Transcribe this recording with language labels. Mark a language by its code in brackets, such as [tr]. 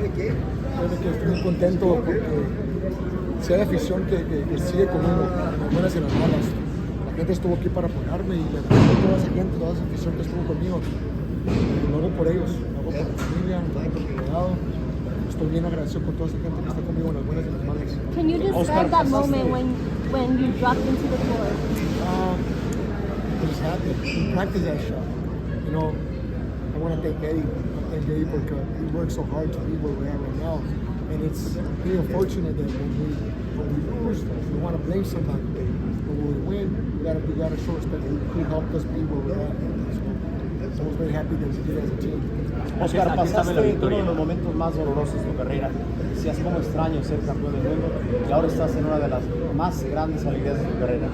[es] Estoy muy contento porque si hay afición que sigue conmigo, en las buenas y en las malas. La gente estuvo aquí para apoyarme y le agradezco a toda esa gente, toda esa afición que estuvo conmigo. Lo hago por ellos, lo hago por mi familia, lo hago por mi legado. Estoy bien agradecido con toda esa gente que está conmigo en las buenas y en las malas. [en] Can you describe that moment when you dropped into the floor? I was happy. We practiced that shot. You know, I want to thank Eddie. I thank Eddie because he worked so hard to be where we're at right now. And it's really unfortunate that when we lose, we want to blame somebody. But when we win, we gotta show respect. He helped us be where we're at. So I was very happy that we did as a team. [es] Oscar, pasaste uno de los momentos más dolorosos de tu carrera. Decías cómo extraño ser campeón del mundo y ahora estás en una de las más grandes alegrías de tu carrera.